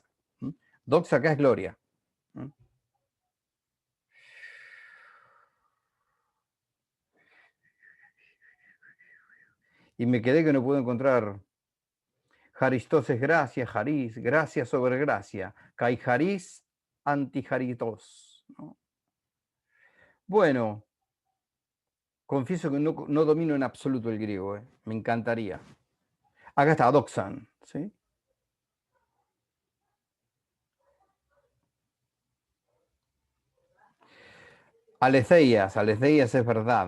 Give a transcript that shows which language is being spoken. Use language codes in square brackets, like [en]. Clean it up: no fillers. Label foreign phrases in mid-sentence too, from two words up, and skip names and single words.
[es] Doxa acá es gloria. Y me quedé que no puedo encontrar. Haristos es gracia, Haris, gracia sobre gracia. [el] καὶ χάρις ἀντὶ χάριτος, [es] ¿no? Bueno, confieso que no domino en absoluto el griego, me encantaría. Acá está, doxan, ¿sí? Aletheias es verdad.